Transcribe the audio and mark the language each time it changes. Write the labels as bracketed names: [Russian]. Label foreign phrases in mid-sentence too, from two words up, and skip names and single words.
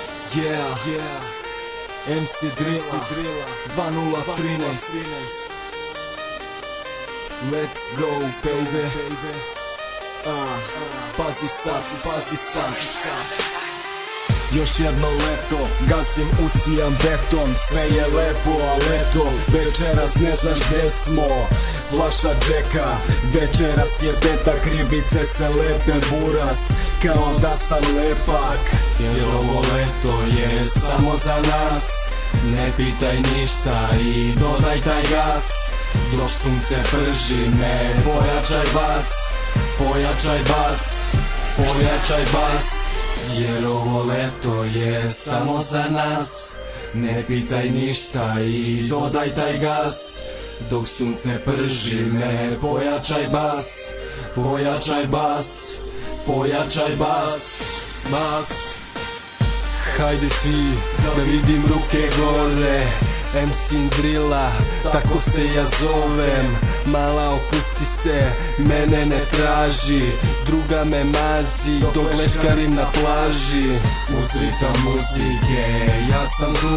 [Serbian] MC Drilla 2013. [English] Let's go baby. [Serbian] Pazi sad. Još jedno leto, gazim, usijam beton. Sve je lepo, a leto večeras ne znaš gde smo. [English] Flaša Jacka, [Serbian] večeras je petak. Ribice se lepe buras, kao da sam lepak. Jer ovo leto je samo za nas. Ne pitaj ništa i dodaj taj gas. Dok sunce prži me, pojačaj bas. Pojačaj bas, pojačaj bas. Jer ovo leto je samo za nas. Ne pitaj ništa i dodaj taj gas. Dok sunce prži me, pojačaj bas. Pojačaj bas, pojačaj bas. Bas. Hajde svi da vidim ruke gore. MC Drilla, tako se ja zovem. Mala opusti se, mene ne traži. Druga me mazi, dok leškarim na plaži. Uz ritam muzike, ja sam tu.